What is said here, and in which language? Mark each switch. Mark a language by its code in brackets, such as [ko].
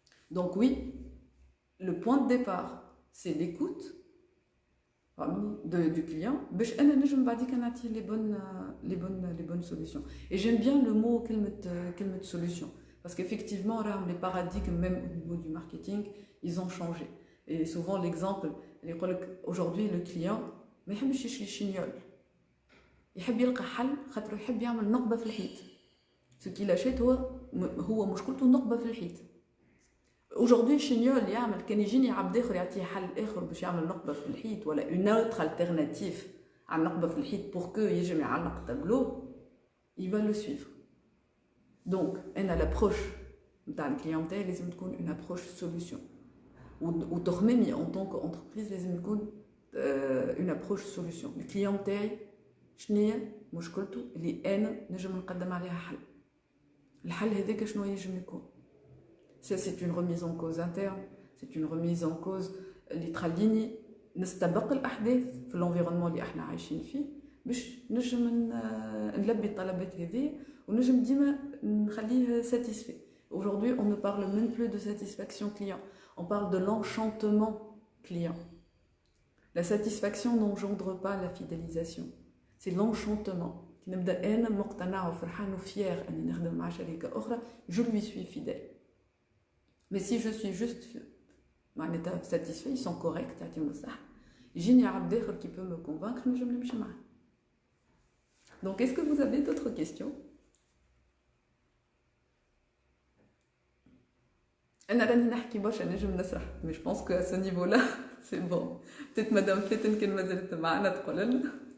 [fr] Donc oui, le point de départ, c'est l'écoute du client [ar] باش انا نجم بعديك نعطيه [fr] les bonnes solutions. Et j'aime bien le mot كلمة solution Parce qu'effectivement, les paradigmes, même au niveau du marketing, ils ont changé. Et souvent, l'exemple, aujourd'hui, le client, [ar] ما يحبش يشري شينيول. يحب يلقى حل خاطر يحب يعمل نقبة في الحيط. [fr] Ce qu'il achète [ar] هو مشكلته نقبة في الحيط. Aujourd'hui, شينيول يعمل كان يجيني عبد آخر يعطيه حل آخر باش يعمل نقبة في الحيط ولا [fr] une autre alternative [ar] على النقبة في الحيط pour que يجي يعلق tableau, [fr] il va le suivre. Donc, l'approche dans le clientèle, [ar] لازم تكون [fr] une approche solution. Ou تخممي en tant qu'entreprise [ar] لازم يكون [fr] une approche solution. [ar] Le client تاعي شنية مشكلته اللي أنا نجم نقدم عليها حل. الحل هذاك شنو يجم يكون؟ [fr] Ça, c'est une remise en cause [ar] interne, c'est une remise en cause اللي تخليني نستبق الأحداث في l'environnement اللي احنا عايشين فيه باش نجم نلبي الطلبات هذه ونجم ديما نخليه satisfait. [fr] Aujourd'hui, on ne parle même plus de satisfaction client, on parle de l'enchantement client. La satisfaction n'engendre pas la fidélisation, c'est l'enchantement. [ar] نبدا انا مقتنع وفرحان وفيير اني نخدم مع شركه اخرى, [fr] je lui suis fidèle. Mais si je suis juste معناتها satisfait, ils sont corrects, [ar] تعطيهم الصح, يجيني عبد اخر [fr] qui peut me convaincre, [ar] نجم نمشي معاه. [fr] Donc est-ce que vous avez d'autres questions? [ar] أنا راني نحكي برشا نجم نسرح, [fr] mais je pense qu'à ce niveau-là, c'est bon. [ar] Peut-être Madame Feten كان مازالت معنا تقول لنا.